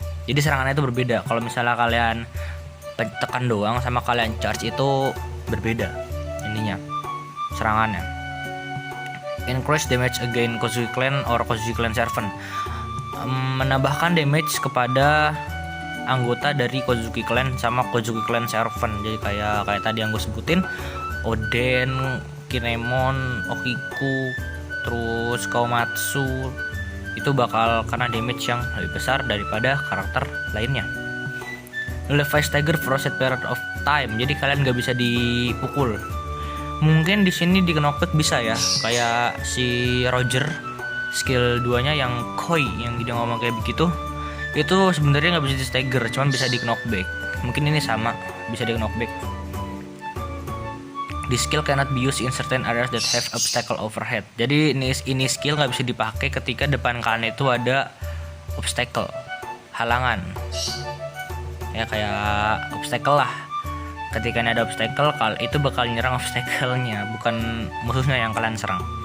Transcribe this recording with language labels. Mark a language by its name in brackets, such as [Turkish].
[Indonesian] Jadi serangannya itu berbeda. Kalau misalnya kalian tekan doang sama kalian charge itu berbeda ininya serangannya. [English] Increase damage against Kozuki Clan or Kozuki Clan Servant. [Indonesian] Menambahkan damage kepada anggota dari Kozuki Clan sama Kozuki Clan Servant. Jadi kayak tadi yang gue sebutin, Oden, Kinemon, Okiku, terus Kawamatsu, itu bakal kena damage yang lebih besar daripada karakter lainnya. [English] Levi Stagger for a set period of time. [Indonesian] Jadi kalian gak bisa dipukul. Mungkin di sini di knockback bisa ya, kayak si Roger skill 2-nya yang Koi yang dia ngomong kayak begitu. Itu sebenarnya nggak bisa di stagger, cuman bisa di knockback. Mungkin ini sama, bisa di knockback. [English] This skill cannot be used in certain areas that have obstacle overhead. [Indonesian] Jadi ini skill nggak bisa dipakai ketika depan kalian itu ada obstacle, halangan. Ya kayak obstacle lah. Ketika ada obstacle, itu bakal nyerang obstacle-nya, bukan musuhnya yang kalian serang.